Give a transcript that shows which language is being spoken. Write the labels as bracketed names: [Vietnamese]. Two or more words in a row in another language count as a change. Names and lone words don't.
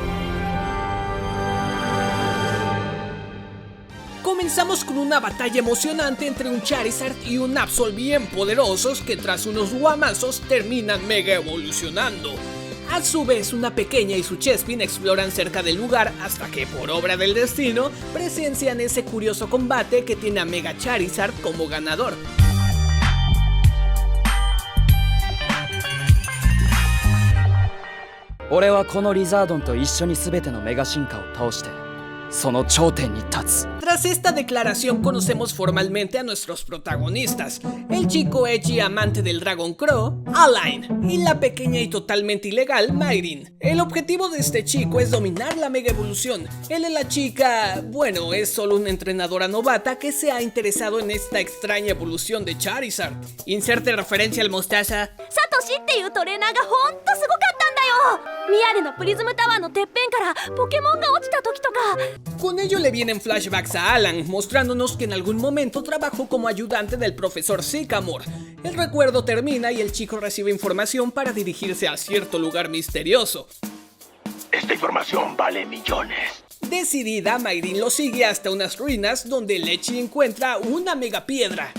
[Spanish] Comenzamos con una batalla emocionante entre un Charizard y un Absol bien poderosos que tras unos guamazos terminan mega evolucionando. A su vez, una pequeña y su Chespin exploran cerca del lugar hasta que por obra del destino presencian ese curioso combate que tiene a Mega Charizard como ganador. [Japanese] 俺はこのリザードンと一緒に全てのメガ進化を倒してその頂点に立つ。 [Spanish] Tras esta declaración conocemos formalmente a nuestros protagonistas, el chico edgy amante del Dragon Claw, Alain, y la pequeña y totalmente ilegal Mayrin. El objetivo de este chico es dominar la mega evolución. Él y la chica, bueno, es solo una entrenadora novata que se ha interesado en esta extraña evolución de Charizard. Inserte referencia al mostaza. [Japanese] サトシっていうトレーナーがほんとすごかったんだよ。ミアレのプリズムタワーのてっぺんからポケモンが落ちた時とか。 [Spanish] Con ello le vienen flashbacks a Alan, mostrándonos que en algún momento trabajó como ayudante del profesor Sycamore. El recuerdo termina y el chico recibe información para dirigirse a cierto lugar misterioso. Esta información vale millones. Decidida, Mayrin lo sigue hasta unas ruinas donde Lechi encuentra una mega piedra.